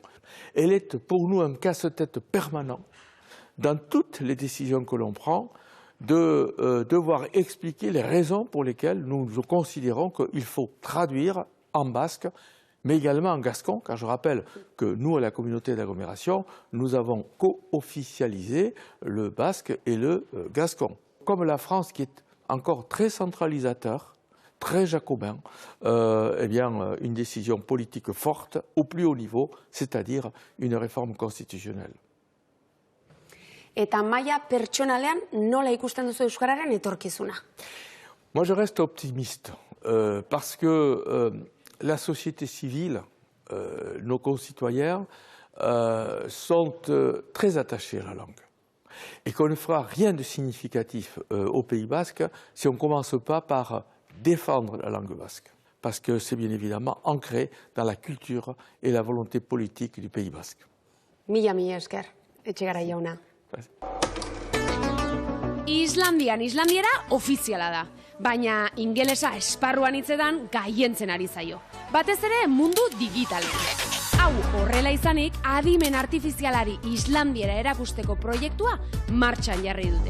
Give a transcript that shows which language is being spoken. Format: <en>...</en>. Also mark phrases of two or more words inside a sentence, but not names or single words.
<fr>Elle est pour nous un casse-tête permanent dans toutes les décisions que l'on prend de devoir expliquer les raisons pour lesquelles nous considérons qu'il faut traduire en basque, mais également en gascon, car je rappelle que nous, à la communauté d'agglomération, nous avons co-officialisé le basque et le gascon. Comme la France, qui est encore très centralisateur, très jacobin, une décision politique forte au plus haut niveau, c'est-à-dire une réforme constitutionnelle.</fr> <eu>Eta maila pertsonalean nola ikusten duzu euskararen etorkizuna?</eu> <fr>Moi, je reste optimiste, parce que la société civile, nos concitoyens, sont très attachés à la langue. Et qu'on ne fera rien de significatif au Pays Basque si on ne commence pas par défendre la langue basque, parce que c'est bien évidemment ancré dans la culture et la volonté politique du Pays Basque.</fr> <eu>Mila esker, Etxegarai jauna. Islandiera ofiziala da, baina ingelesa esparruan hitzetan gaientzen ari zaio. Batez ere mundu digitalean. Hau horrela izanik, adimen artifizialari Islandiera erakusteko proiektua martxan jarri dute.</eu>